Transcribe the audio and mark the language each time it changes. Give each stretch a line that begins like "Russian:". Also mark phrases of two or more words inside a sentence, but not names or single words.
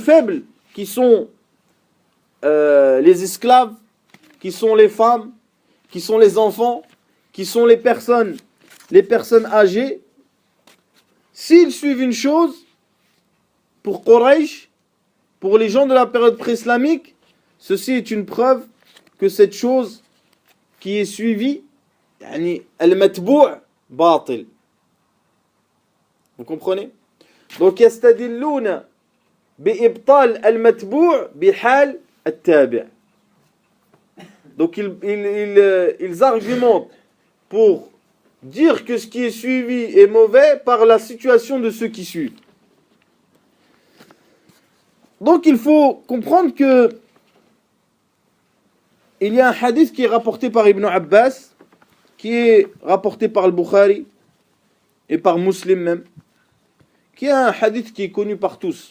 French: faibles, qui sont les esclaves, qui sont les femmes, qui sont les enfants, qui sont les personnes âgées, s'ils suivent une chose, pour Quraysh, pour les gens de la période pré-islamique, ceci est une preuve que cette chose qui est suivie,
Arabic: المتبوع باطل.
French: Vous comprenez?
Arabic: Donc يستدلون بإبطال المتبوع بحال التابع'.
French: Donc ils argumentent pour dire que ce qui est suivi est mauvais par la situation de ceux qui suivent. Donc il faut comprendre que il y a un hadith qui est rapporté par Ibn Abbas, qui est rapporté par le Bukhari et par Muslim même, qui est un hadith qui est connu par tous.